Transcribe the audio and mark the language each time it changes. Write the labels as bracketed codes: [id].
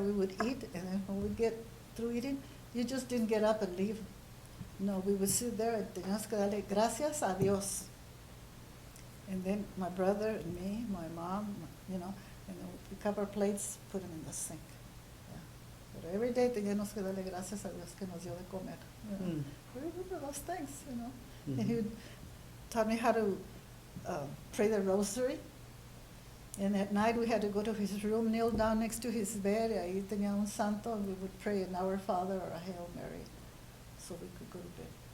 [en] We would eat, and then when we get through eating, you just didn't get up and leave. No, we would sit there and [es] teníamos que darle gracias a Dios. [en] And then my brother and me, my mom, and then we pick up our plates, put them in the sink. Yeah. But every day [es] teníamos que darle gracias a Dios que nos dio de comer. Mm. [en] I remember those things, Mhm. And he would taught me how to pray the rosary. And at night we had to go to his room, kneel down next to his bed. [es] Ahí tenía un santo, [en] and we would pray an Our Father or a Hail Mary, so we could go to bed.